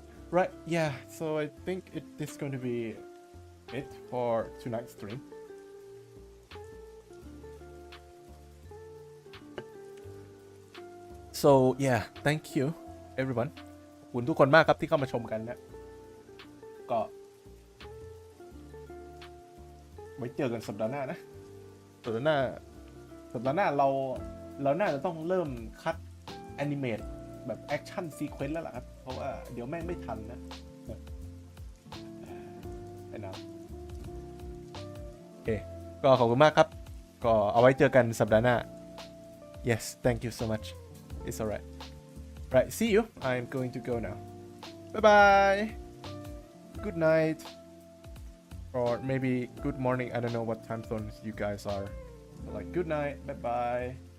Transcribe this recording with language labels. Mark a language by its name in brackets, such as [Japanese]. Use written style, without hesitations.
[English] Right, yeah, so I think this is going to be it for tonight's stream. So yeah, thank you everyone. [Thai] ขอบคุณทุกคนมากครับที่เข้ามาชมกันนะก็ไว้เจอกันสัปดาห์หน้านะสัปดาห์หน้าเราน่าจะต้องเริ่มคัดแอนิเมตแบบแอคชั่นซีเควนต์แล้วล่ะครับเพราะว่าเดี๋ยวแม่งไม่ทันนะ [English] enough [Thai] โอเคก็ขอบคุณมากครับก็เอาไว้เจอกันสัปดาห์หน้า [English] yes thank you so much it's alright right see you I'm going to go now bye bye good night or maybe good morning I don't know what time zones you guys are but like good night bye bye